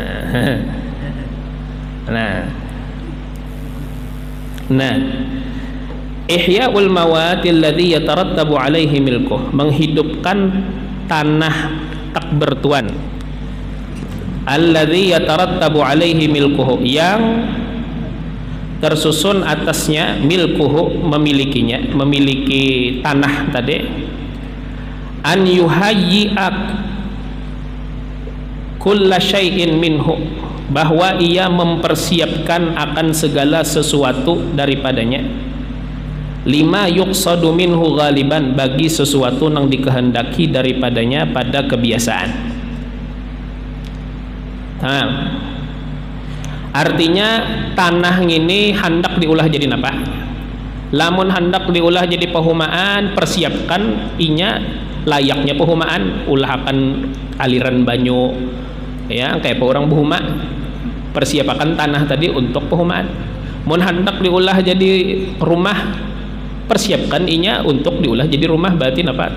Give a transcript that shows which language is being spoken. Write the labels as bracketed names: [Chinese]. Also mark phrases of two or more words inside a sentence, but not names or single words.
[Arabic] Nah, إحياء الموات الذي يترتب عليه ملكه, [Banjar] menghidupkan tanah tak bertuan, [Arabic] الذي يترتب عليه ملكه, [Banjar] yang tersusun atasnya milkuhu, memiliki tanah tadi, [Arabic] أن يهيئه كل شيء منه, [Banjar] bahwa ia mempersiapkan akan segala sesuatu daripadanya, [Arabic] لما يقصد منه غالبا, [Banjar] bagi sesuatu yang dikehendaki daripadanya pada kebiasaan. Artinya tanah ini hendak diulah jadi apa? Lamun hendak diulah jadi pehumaan, persiapkan inya layaknya pehumaan, ulah akan aliran banyu ya, kayak orang behuma, persiapkan tanah tadi untuk pehumaan. Mun hendak diulah jadi rumah, persiapkan inya untuk diulah jadi rumah, berarti apa?